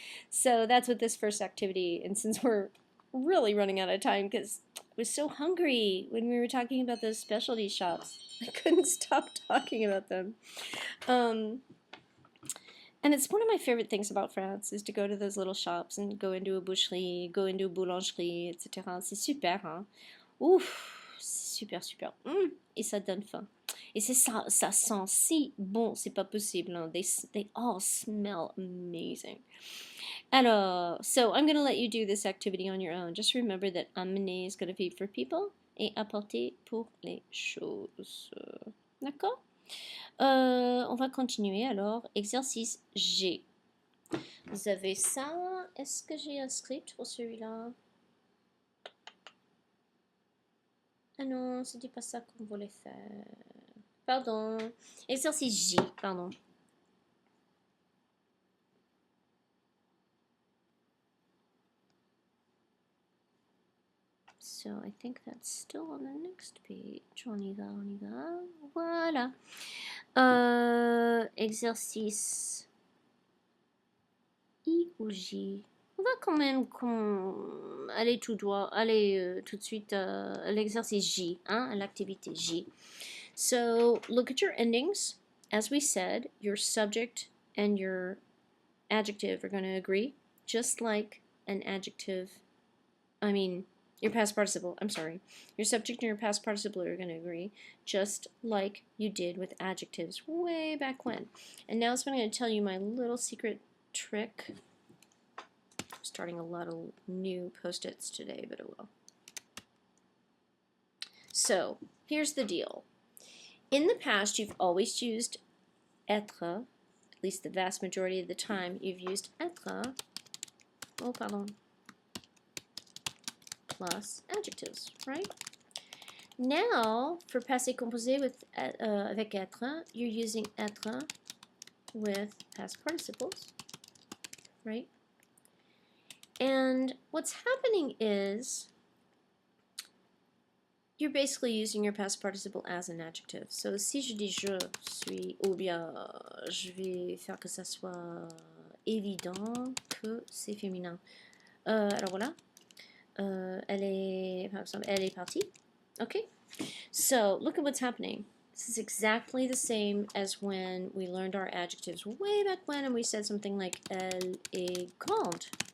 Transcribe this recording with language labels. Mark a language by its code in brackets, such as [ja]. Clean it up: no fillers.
[en] So that's what this first activity, and since we're really running out of time because I was so hungry when we were talking about those specialty shops, I couldn't stop talking about them. And it's one of my favorite things about France is to go to those little shops and go into a boucherie, go into a boulangerie, etc. [fr] C'est super, hein? Ouf, c'est super, super. Et ça donne faim. Et c'est ça, ça sent si bon, c'est pas possible. [en] Hein? They all smell amazing. Alors, so I'm going to let you do this activity on your own. Just remember that amener is going to be for people [fr] et apporter pour les choses. [en] D'accord? [fr] On va continuer alors. Exercice G. Vous avez ça. Est-ce que j'ai un script pour celui-là? Ah non, c'était pas ça qu'on voulait faire. Pardon. Exercice J, pardon. [en] So I think that's still on the next page. [fr] On y va, on y va. Voilà. Exercice I ou J. On va quand même aller tout droit, aller tout de suite à l'exercice J, hein, à l'activité J. [en] So look at your endings. As we said, your subject and your adjective are going to agree, just like an adjective, your past participle, I'm sorry. Your subject and your past participle are going to agree, just like you did with adjectives way back when. And now I'm going to tell you my little secret trick. I'm starting a lot of new post-its today, but it will. So, here's the deal. In the past, you've always used être, at least the vast majority of the time, you've used être, plus adjectives, right? Now, for passé composé avec être, you're using être with past participles, right? And what's happening is you're basically using your past participle as an adjective. [fr] So si je dis je suis, ou bien je vais faire que ça soit évident que c'est féminin. Alors voilà. Elle est, par exemple, elle est partie. [en] Okay? So look at what's happening. This is exactly the same as when we learned our adjectives way back when and we said something like [fr] elle est grande.